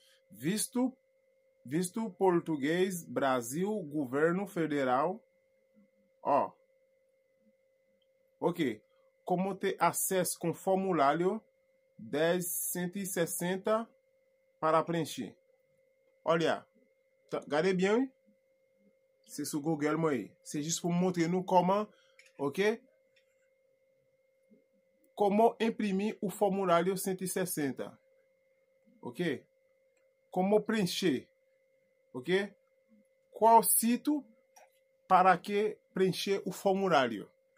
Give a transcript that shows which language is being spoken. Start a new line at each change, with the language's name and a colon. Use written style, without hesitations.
Portuguese: Visto português, Brasil, governo federal. Ó. Ok. Como ter acesso com formulário 10.160 para preencher. Olha.
French: Regardez bien, oui? C'est sur Google, moi. C'est juste pour montrer nous comment, ok?
Portuguese: Como imprimir o formulário 160. Ok? Como preencher. Ok? Qual sítio para que preencher o formulário.